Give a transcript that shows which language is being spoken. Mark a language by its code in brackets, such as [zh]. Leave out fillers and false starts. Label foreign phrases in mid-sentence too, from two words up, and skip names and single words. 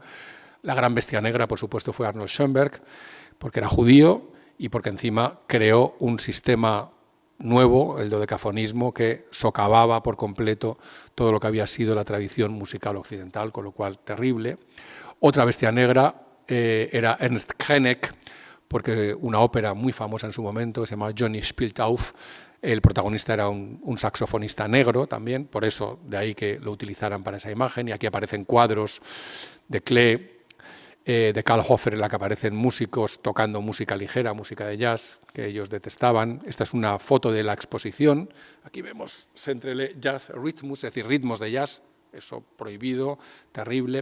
[es] La gran bestia negra, por supuesto, fue Arnold Schoenberg, porque era judío y porque encima creó un sistema nuevo, el dodecafonismo, que socavaba por completo todo lo que había sido la tradición musical occidental, con lo cual terrible. Otra bestia negra era Ernst Krenek, porque una ópera muy famosa en su momento, se llamaba Johnny spielt auf, el protagonista era un saxofonista negro también, por eso de ahí que lo utilizaran para esa imagen, y aquí aparecen cuadros de Klee, de Karl Hofer, en la que aparecen músicos tocando música ligera, música de jazz, que ellos detestaban. Esta es una foto de la exposición, aquí vemos [de] Centrele Jazz Rhythmus, [es] es decir, ritmos de jazz, eso prohibido, terrible.